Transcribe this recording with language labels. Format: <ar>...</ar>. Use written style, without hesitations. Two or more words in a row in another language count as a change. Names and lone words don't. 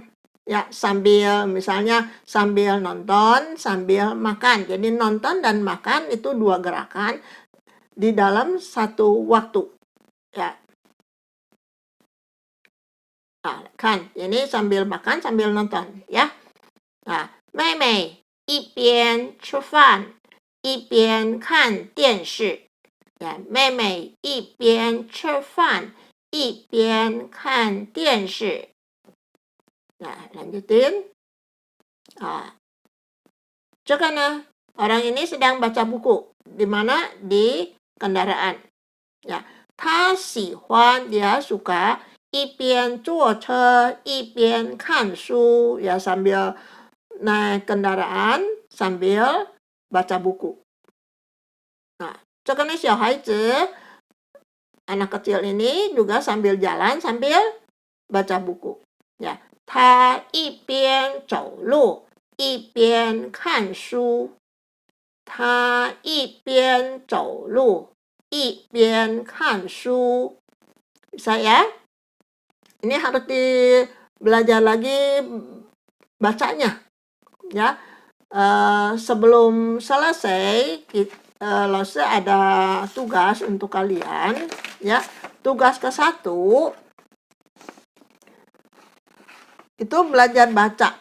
<id>Ya, misalnya sambil nonton, sambil makan. Jadi nonton dan makan itu dua gerakan di dalam satu waktu. Ya. Nah, kan, ini sambil makan, sambil nonton, ya. Nah,</id> <zh>妹妹一边吃饭一边看电视。Ya, 妹妹一边吃饭一边看电视。</zh> <id>Nah, lanjutin. Coba nah, orang ini sedang baca buku. Di mana? Di kendaraan. Ya,</id> <zh>他喜欢</zh> <id>dia suka</id> <zh>一边坐车一边看书</zh> <id>ya, sambil naik kendaraan sambil baca buku. Nah,</id> <zh>这个呢小孩子</zh> <id>anak kecil ini juga sambil jalan sambil baca buku. Ya,</id> <zh>他一边走路一边看书。他一边走路一边看书。</zh> <id>Bisa ya? Ini harus belajar lagi bacanya. Ya, sebelum selesai, Lose ada tugas untuk kalian. Ya, tugas ke-1 itu belajar baca.</id>